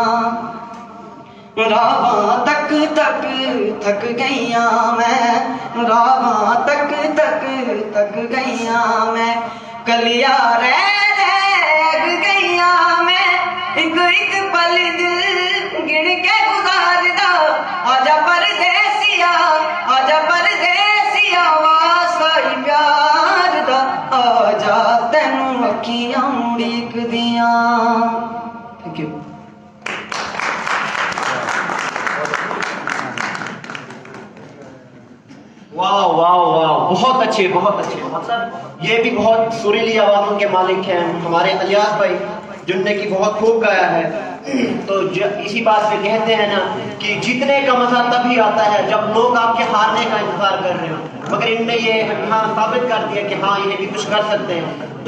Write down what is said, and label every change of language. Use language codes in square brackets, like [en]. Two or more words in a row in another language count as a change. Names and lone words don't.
[pa] ਰਾਵਾਂ ਤੱਕ ਥੱਕ ਗਈਆਂ ਮੈਂ ਰਾਵਾਂ ਤੱਕ ਗਈਆਂ ਮੈਂ ਕੱਲੀਆਂ ਰਹਿ ਗਈਆਂ ਮੈਂ ਇੱਕ ਪਲ ਦਿਲ ਗਿਣ ਕੇ ਗੁਜ਼ਾਰਦਾ ਆਜਾ ਪਰਦੇਸੀਆ ਵਾਸਤਾ ਹੀ ਪਿਆਰ ਦਾ ਆਜਾ ਤੈਨੂੰ ਅੱਖੀਆਂ ਉਡੀਕ ਦੀਆਂ। [en] thank you. [hi] वाह वाह वाह, बहुत अच्छे मतलब ये भी बहुत सुरीली आवाज़ों के मालिक हैं हमारे अलियास भाई, जिनने की बहुत खूब गाया है। तो इसी बात पे कहते हैं ना कि जीतने का मजा तभी आता है जब लोग आपके हारने का इंतजार कर रहे हो, मगर इनने ये हाँ साबित कर दिया कि हाँ ये भी कुछ कर सकते हैं।